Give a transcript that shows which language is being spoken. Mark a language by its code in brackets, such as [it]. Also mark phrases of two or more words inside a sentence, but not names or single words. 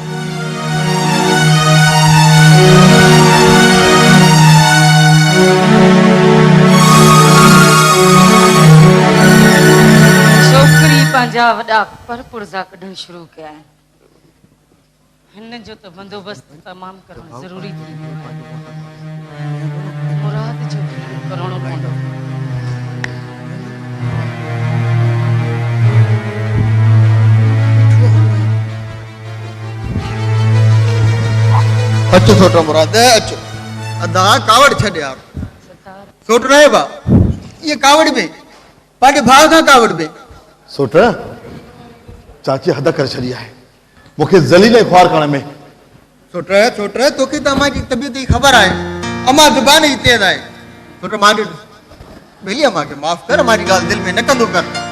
[sd] छोकिरी पंहिंजा वॾा परपुर्जा कढणु शुरू कया आहिनि हिन जो त बंदोबस्तु तमामु करणु ज़रूरी थी मुराद जो करणो पवंदो अचो सोटो मुराद अचो अदा कावड़ छॾ यार सोट रहे बा ये कावड़ में पंहिंजे भाउ खां कावड़ में सोट चाची हद करे छॾी आहे मूंखे ज़लील ऐं ख्वार करण में सोट तोखे त अम्मा जी तबियत जी ख़बर आहे अम्मा ज़ुबान जी तेज़ आहे सोट मां भली अम्मा खे माफ़ कर अम्मा जी ॻाल्हि दिलि में न कंदो कर